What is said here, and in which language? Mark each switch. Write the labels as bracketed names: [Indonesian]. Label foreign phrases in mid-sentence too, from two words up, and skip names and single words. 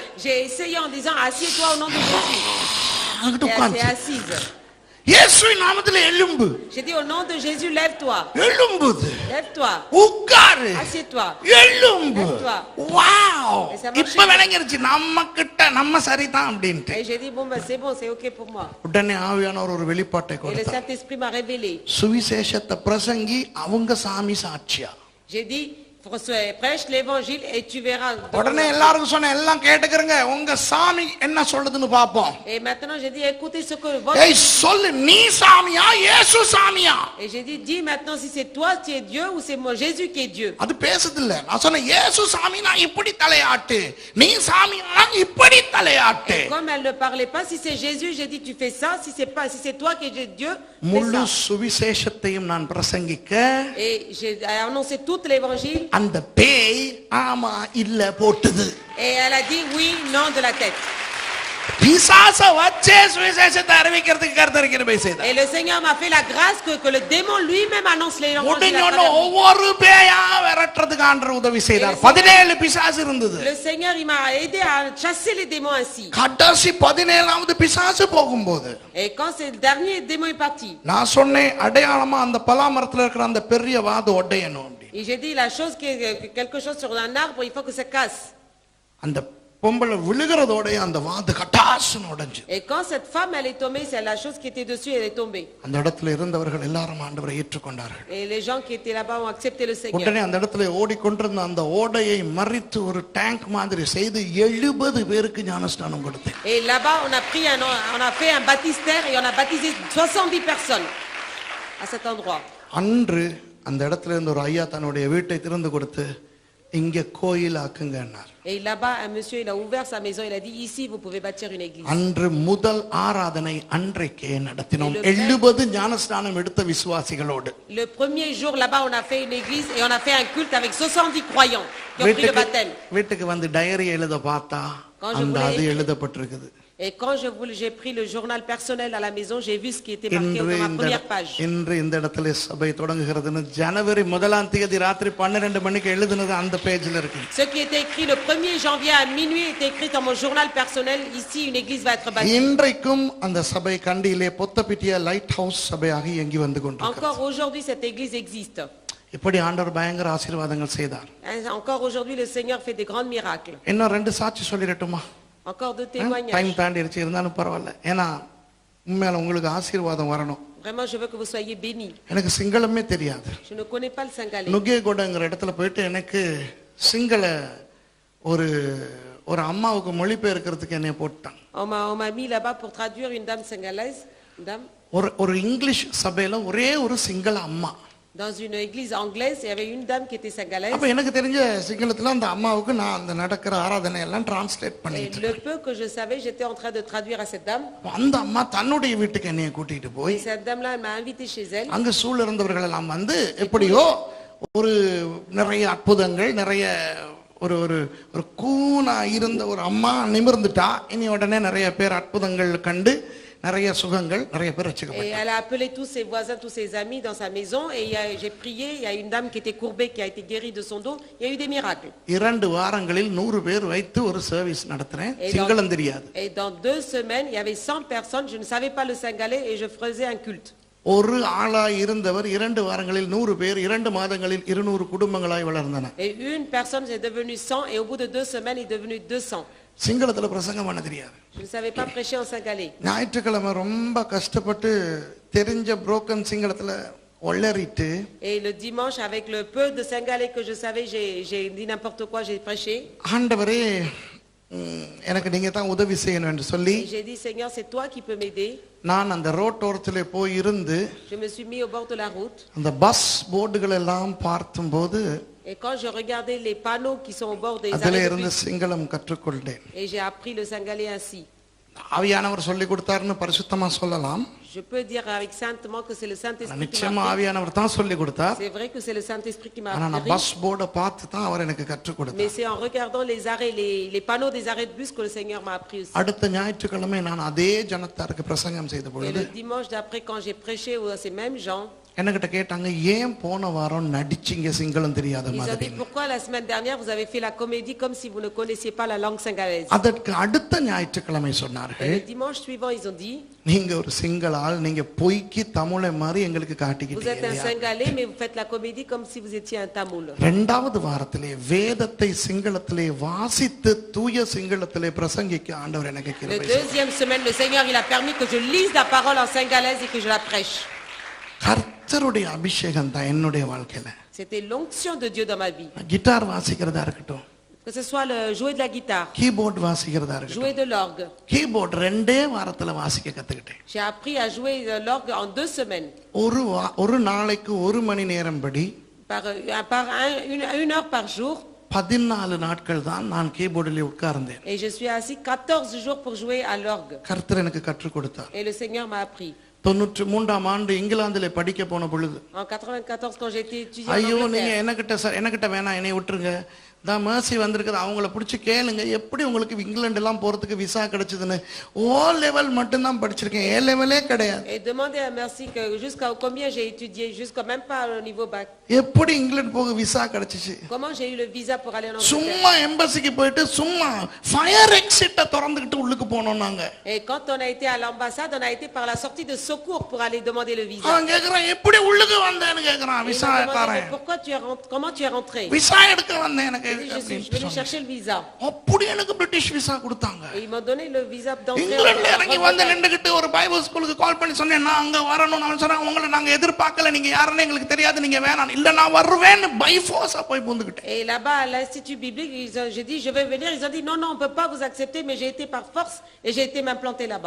[French] J'ai essayé en disant assieds-toi au nom de Jésus. [Tamil] அங்கிட்டு [French] Et elle [Tamil] உட்கார்ந்து. [French] s'est assise. [Tamil] இயேசுவின் நாமத்துல எழும்பு. [French] J'ai dit au nom de Jésus, lève-toi. [Tamil] எழும்புது. [French] Lève-toi. [Tamil] உட்காரு. [French] Assieds-toi. [Tamil] எழும்பு. [French] Lève-toi. [Tamil] வாவ். [French] Et ça marche. [Tamil] இப்ப விளங்கிருச்சு நம்ம சரிதான் அப்படின்ட்டு. [French] Et j'ai dit, bon, ben, c'est bon, c'est OK pour moi. [Tamil] உடனே ஆவியானவர் ஒரு வெளிப்பாட்டை [French] Et le [Tamil] கொடுத்தார். [French] Saint-Esprit m'a révélé. [Tamil] சுவிசேஷத்தை பிரசங்கி அவங்க சாமி சாட்சியா. [French] J'ai dit, prêche l'évangile et tu verras. [Tamil] உடனே எல்லாருக்கும் சொன்ன எல்லாம் கேட்டுக்கிறங்க. உங்க சாமி என்ன சொல்லுதுன்னு பாப்போம். [French] Et maintenant j'ai dit, écoutez ce que votre... [Tamil] ஏய் சொல்லு, நீ சாமியா இயேசு சாமியா? [French] Et j'ai dit, dis maintenant si c'est toi qui es Dieu ou c'est moi Jésus qui est Dieu. [Tamil] அது பேசுது இல்ல. நான் சொன்னேன் இயேசு சாமினா இப்படி தலையாட்டு, நீ சாமினா இப்படி தலையாட்டு. [French] Et comme elle ne parlait pas, si c'est Jésus, j'ai dit tu fais ça, si c'est toi qui es Dieu, [Tamil] முழு [French] fais ça. [Tamil] சுவிசேஷத்தையும் நான் பிரசங்கிக்க [French] Et j'ai annoncé tout l'évangile. [Tamil] அந்த பேய் ஆமா இல்ல போட்டுது. [French] Et elle a dit oui, non de la tête. [Tamil] பிசாச வச்சே சுவிசேஷத்தை அறிவிக்கிறதுக்கு கர்த்தர் கிருபை செய்தார். [French] Et le Seigneur m'a fait la grâce que le démon lui-même annonce l'évangile. [Tamil] உடனே ஒவ்வொரு பேயா விரட்டுறதுக்கு ஆண்டவர் உதவி செய்தார். 17 பிசாசு இருந்தது. [French] Le Seigneur il m'a aidé à chasser les démons ainsi. [Tamil] கடைசி 17வது பிசாசு போகும்போது [French] Et quand c'est le dernier démon est parti. [Tamil] நான் சொன்னேன் அடையாளமா அந்த பலாமரத்துல இருக்கிற அந்த பெரிய வாது ஒட்டையணும். [French] Et j'ai dit la chose quelque chose sur un arbre, il faut que ça casse. [Tamil] அந்த பொம்பளை விழுகிறதோட அந்த வாது கட்டாசுன்னு உடைஞ்சு. [French] Et quand cette femme elle est tombée, c'est la chose qui était dessus, elle est tombée. [Tamil] அந்த இடத்துல இருந்தவர்கள் எல்லாரும் ஆண்டவரை ஏற்றுக்கொண்டார்கள். [French] Et les gens qui étaient là-bas ont accepté le Seigneur. [Tamil] உடனே அந்த இடத்துல ஓடிக்கொண்டிருந்த அந்த ஓடையை மறித்து ஒரு டேங்க் மாதிரி செய்து 70 பேருக்கு ஞானஸ்நானம் கொடுத்தேன். [French] Et là-bas on a fait un baptistère et on a baptisé 70 personnes à cet endroit. [Tamil] அன்று அந்த இடத்துல இருந்து ஒரு ஐயா தன்னுடைய வீட்டை திறந்து கொடுத்து இங்க கோயில் ஆக்குங்கன்னார். [French] Et là-bas un monsieur il a ouvert sa maison, il a dit ici vous pouvez bâtir une église. [Tamil] அன்று முதல் ஆராதனை அன்றைக்கே நடத்தினோம் 70 ஞானஸ்நானம் எடுத்த விசுவாசிகளோடு. [French] Le premier jour là-bas on a fait une église et on a fait un culte avec 70 croyants qui ont pris le baptême. [Tamil] வீட்டுக்கு வந்து டைரி எழுத பார்த்தா அந்த அது எழுதப்பட்டிருக்குது. [French] Et quand j'ai pris le journal personnel à la maison, j'ai vu ce qui était marqué dans ma première page. [Tamil] இன்று இந்த இடத்துல சபை தொடங்குகிறதுன்னு ஜனவரி 1ஆம் தேதி ராத்திரி 12 மணிக்கு எழுதுனது அந்த பேஜ்ல இருக்கு. [French] Ce qui était écrit le 1er janvier à minuit était écrit dans mon journal personnel. Ici une église va être bâtie. [Tamil] இன்றைக்கும் அந்த சபை கண்டியிலே பொத்தப்பிட்டிய லைட் ஹவுஸ் சபையாக இயங்கி வந்து கொண்டிருக்கிறது. [French] Encore aujourd'hui cette église existe. [Tamil] இப்படி ஆண்டவர் பயங்கர ஆசீர்வாதங்கள் செய்தார். [French] Encore aujourd'hui le Seigneur fait des grands miracles. [Tamil] இன்னும் 2 சாட்சி சொல்லிரட்டுமா? [French] Encore deux témoignages. [Tamil] டைம் தாண்டிருச்சு இருந்தாலும் பரவாயில்ல. ஏன்னா உண்மையில உங்களுக்கு ஆசீர்வாதம் வரணும். [French] Vraiment je veux que vous soyez bénis. [Tamil] எனக்கு சிங்களமே தெரியாது. [French] Je ne connais pas le singalais. [Tamil] நுகேகொடங்கிற இடத்துல போயிட்டு எனக்கு சிங்கள ஒரு அம்மாவுக்கு மொழிபெயர்க்கிறதுக்கு என்னைய போட்டான். [French] On m'a mis là-bas pour traduire une dame singalaise, une dame. [Tamil] ஒரு இங்கிலீஷ் சபையில ஒரே ஒரு சிங்கள அம்மா. [French] Dans une église anglaise, il y avait une dame qui était singalaise. [Tamil] அப்ப எனக்கு தெரிஞ்ச சிங்களத்துல அந்த அம்மாவுக்கு நான் அந்த நடக்கிற ஆராதனை எல்லாம் டிரான்ஸ்லேட் பண்ணிட்டு [French] Le peu que je savais, j'étais en train de traduire à cette dame. [Tamil] அந்த அம்மா தன்னுடைய வீட்டுக்கு என்னைய கூட்டிட்டு போய் [French] Et cette dame-là, elle m'a invité chez elle. [Tamil] அங்க சூழ இருந்தவர்கள் எல்லாம் வந்து எப்படியோ ஒரு நிறைய அற்புதங்கள் நிறைய ஒரு கூனா இருந்த ஒரு அம்மா நிமிர்ந்துட்டா இனி உடனே நிறைய பேர் அற்புதங்கள் கண்டு நிறைய சுகங்கள் நிறைய பேர் ரட்சிக்கப்பட்டாங்க. [French] Et elle a appelé tous ses voisins, tous ses amis dans sa maison et j'ai prié, il y a une dame qui était courbée qui a été guérie de son dos, il y a eu des miracles. [Tamil] 2 வாரங்களில் 100 பேர் வைத்து ஒரு சர்வீஸ் நடத்துறேன். சிங்களம் தெரியாது. [French] Et dans 2 semaines, il y avait 100 personnes, je ne savais pas le singalais et je faisais un culte. [Tamil] ஒரு ஆளாய் இருந்தவர் 2 வாரங்களில் 100 பேர் 2 மாதங்களில் 200 குடும்பங்களாய் வளர்ந்தன. [French] Et une personne est devenue 100 et au bout de 2 semaines, il est devenu 200. [Tamil] சிங்களத்துல பிரசங்கம் பண்ண தெரியாது. [French] Je ne savais pas prêcher en singalais. [Tamil] ஞாயிற்றுக்கிழமை ரொம்ப கஷ்டப்பட்டு தெரிஞ்ச புரோக்கன் சிங்களத்துல ஒளறிட்டு [French] Et le dimanche avec le peu de singalais que je savais, j'ai dit n'importe quoi, j'ai prêché. [Tamil] ஆண்டவரே எனக்கு நீங்க தான் உதவி செய்யணும் என்று சொல்லி [French] J'ai dit Seigneur, c'est toi qui peux m'aider. [Tamil] நான் அந்த ரோட்டோரத்திலே போய் இருந்து [French] Je me suis mis au bord de la route. [Tamil] அந்த பஸ் போர்டுகள் எல்லாம் பார்க்கும்போது [French] Et quand je regardais les panneaux qui sont au bord des [Tamil] அதிலே [French] arrêts de [Tamil] இருந்து [French] bus, [Tamil] சிங்களம் கற்றுக்கொண்டேன். [French] et j'ai appris le singalais ainsi. [Tamil] ஆவியானவர் சொல்லி கொடுத்தாருன்னு பரிசுத்தமா சொல்லலாம். [French] Je peux dire avec saintement que c'est le Saint-Esprit qui [Tamil] நிச்சயமா [French] m'a appris. [Tamil] ஆவியானவர் தான் சொல்லி கொடுத்தார். [French] C'est vrai que c'est le Saint-Esprit qui m'a [Tamil] ஆனா நான் [French] appris. [Tamil] பஸ் போர்டை பார்த்து தான் அவர் எனக்கு கற்றுக் [French] Mais [Tamil] கொடுத்தார். [French] c'est en regardant les arrêts, les panneaux des arrêts de bus que le Seigneur m'a appris aussi. [Tamil] அடுத்த ஞாயிற்றுக்கிழமை நான் அதே ஜனத்தாருக்கு பிரசங்கம் செய்த [French] Et [Tamil] பொழுது [French] le dimanche d'après, quand j'ai prêché à ces mêmes gens, [Tamil] என்கிட்ட கேட்டாங்க, ஏன் போன வாரம் நடிச்சிங்க சிங்களம் தெரியாத [French] ils ont [Tamil] மாதிரி? [French] dit pourquoi la semaine dernière vous avez fait la comédie comme si vous ne connaissiez pas la langue singalaise. [Tamil] அதற்கு அடுத்த ஞாயிற்றுக்கிழமை [French] Et [Tamil] சொன்னார்கள், [French] le dimanche suivant, ils ont dit, [Tamil] நீங்க ஒரு சிங்கள ஆள், நீங்க பொய்க்கு தமிழை மாதிரி எங்களுக்கு [French] vous êtes un [Tamil] காட்டிக்கிட்டீங்க. [French] Singalais, mais vous faites la comédie comme si vous étiez un Tamoul. [Tamil] இரண்டாவது வாரத்திலே வேதத்தை சிங்களத்திலே வாசித்து தூய சிங்களத்திலே பிரசங்கிக்க ஆண்டவர் எனக்கு [French] La [Tamil] கிருபை செய்தார். [French] deuxième semaine, le Seigneur il a permis que je lise la parole en singalaise et que je la prêche. [Tamil] கர்த்தருடைய அபிஷேகம் தான் என்னுடைய வாழ்க்கையில. [French] C'était l'onction de Dieu dans ma vie. [Tamil] கிட்டார் வாசிக்கிறதா இருக்கட்டும், [French] Que ce soit le jouer de la guitare, [Tamil] கீபோர்டு வாசிக்கிறதா இருக்கட்டும், [French] jouer de l'orgue. [Tamil] கீபோர்டு 2 வாரத்துல வாசிக்க கத்துக்கிட்டேன். [French] J'ai appris à jouer de l'orgue en 2 semaines, [Tamil] ஒரு நாளைக்கு 1 மணி நேரம் படி [French] une heure par jour. [Tamil] 14 நாட்கள் தான் நான் கீபோர்டில் உட்கார்ந்தேன். [French] Et je suis assis 14 jours pour jouer à l'orgue. [Tamil] கர்த்தர் எனக்கு கற்றுக் கொடுத்தார். [French] Et le Seigneur m'a appris. [Tamil] 93ஆம் ஆண்டு இங்கிலாந்திலே படிக்க போன பொழுது, [French] En 94, quand j'étais étudiant en [Tamil] ஐயோ நீங்க [French] Angleterre, [Tamil] எனக்கிட்ட வேணாம், என்னை விட்டுருங்க, தான் மேர்சி வந்திருக்குது, அவங்கள பிடிச்சி கேளுங்க எப்படி உங்களுக்கு இங்கிலாந்து எல்லாம் போறதுக்கு விசா கிடைச்சதுன்னு. [English] O level [Tamil] மட்டும்தான் படிச்சிருக்கேன், [English] A level [Tamil] கிடையாது. [French] et demandez à Merci que jusqu'à combien j'ai étudié, jusqu'à même pas au niveau bac. [Tamil] எப்படி இங்கிலாந்து போக விசா கிடைச்சிச்சு? [French] Comment j'ai eu le visa pour aller en Angleterre? [Tamil] சும்மா எம்பசிக்கு போயிட்டு சும்மா [English] fire exit [Tamil] திறந்துக்கிட்டு உள்ளுக்கு போனோம் நாங்க. [French] Et quand on a été à l'ambassade, on a été par la sortie de secours pour aller demander le visa. [Tamil] அவன் கேக்குறான், எப்படி உள்ளுக்கு வந்தேன்னு கேக்குறான். [French] Et ils [Tamil] விசா [French] m'ont demandé, [Tamil] காரன், [French] mais pourquoi tu es rentré, comment tu es rentré? [Tamil] விசா எடுக்க வந்தேன் எனக்கு. [French] J'ai dit, je suis venu chercher le visa. [Tamil] அப்படி எனக்கு பிரிட்டிஷ் விசா கொடுத்தாங்க. [French] Et ils m'ont donné le visa d'entrée. [Tamil] இங்கிலாந்துல இறங்கி [French] en [Tamil] வந்து [French] Grande-Bretagne. [Tamil] நின்றுகிட்டு ஒரு [English] Bible school [Tamil] கால் பண்ணி சொன்னேன், நான் அங்க வரணும். அவன் சொன்னான், உங்களை நாங்க எதிர்பார்க்கல, நீங்க யாருன்னு எங்களுக்கு தெரியாது, நீங்க வேணாம். இல்ல நான் வருவேன்னு [English] by force [Tamil] போய் பூந்துக்கிட்டேன். [French] Et là-bas à l'institut biblique, j'ai dit je vais venir. Ils ont dit non, on peut pas vous accepter, mais j'ai été par force et j'ai été m'implanter là-bas.